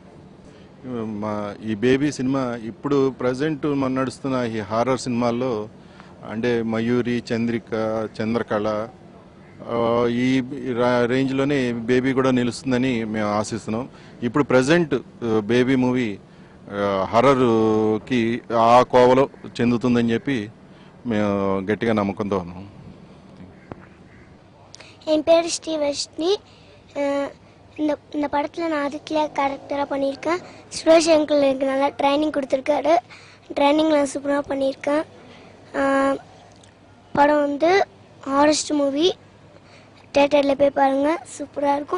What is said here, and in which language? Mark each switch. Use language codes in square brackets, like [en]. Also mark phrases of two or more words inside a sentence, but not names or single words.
[te] ఈ బేబీ సినిమా ఇప్పుడు ప్రజెంట్ మన నడుస్తున్న ఈ హారర్ సినిమాల్లో అంటే మయూరి, చంద్రిక, చంద్రకళ ఈ రేంజ్లోనే బేబీ కూడా నిలుస్తుందని మేము ఆశిస్తున్నాం. ఇప్పుడు ప్రజెంట్ బేబీ మూవీ హర్రర్కి ఆ కోవలో చెందుతుందని చెప్పి మేము గట్టిగా నమ్మకంతో ఉన్నాం. [ta] என் பேர் ஸ்ரீவர்ஷினி. இந்த படத்தில் நான் ஆதித்யா கேரக்டராக பண்ணியிருக்கேன். சுரேஷ் அங்கிள் எனக்கு நல்லா ட்ரைனிங் கொடுத்துருக்காரு. ட்ரைனிங் நான் சூப்பராக பண்ணியிருக்கேன். படம் வந்து [en] horrorist movie, [ta] தியேட்டரில் போய் பாருங்கள், சூப்பராக இருக்கும்.